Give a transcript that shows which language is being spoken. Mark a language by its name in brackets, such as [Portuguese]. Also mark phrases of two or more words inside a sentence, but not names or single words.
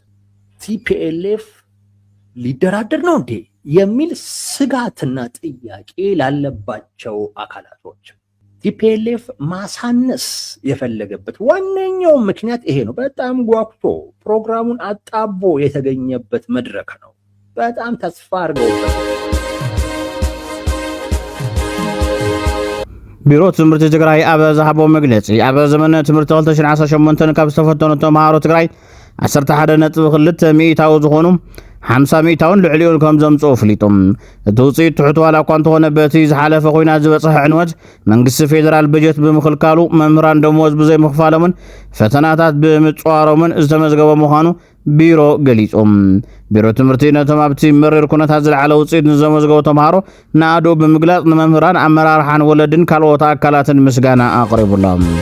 [Amharic] ቲፒኤልኤፍ ሊደራደር ነው እንዴ የሚል ስጋትና ጥያቄ ላለባቸው አካላቶች ቲፒኤልኤፍ ማሳነስ የፈለገበት ዋነኛው ምክንያት ይሄ ነው። በጣም ጓጉቶ ፕሮግራሙን አጣቦ የተገኘበት መድረክ ነው። በጣም ተስፋ አድርገውበት [Tigrinya] ቢሮ ትምህርቲ ትግራይ ኣብ ዝሃቦ መግለፂ ኣብ ዘመነ ትምህርቲ 2018 ካብ ዝተፈተኑ ተምሃሮ ትግራይ 11.2 ሚእታዊ ዝኾኑ 50 ሚእታውን ልዕሊኡን ከም ዘምጽኡ ፍሊጦም እቲ ውፅኢት ትሕት ዋላ እኳ እንተኾነ በቲ ዝሓለፈ ኩናት ዝበፅሐ ዕንወት መንግስቲ ፌደራል በጀት ብምኽልካሉ መምህራን ደሞዝ ብዘይምኽፋሎምን ፈተናታት ብምፅዋሮምን ዝተመዝገበ ምዃኑ ቢሮ ገሊፆም ቢሮ ትምህርቲ ነቶም ኣብቲ መሪር ኩነታት ዝለዓለ ውፅኢት ንዘመዝገቡ ተምሃሮ ንኣዶ ብምግላፅ ንመምህራን ኣመራርሓን ወለድን ካልኦት ኣካላትን ምስጋና ኣቕሪቡሎም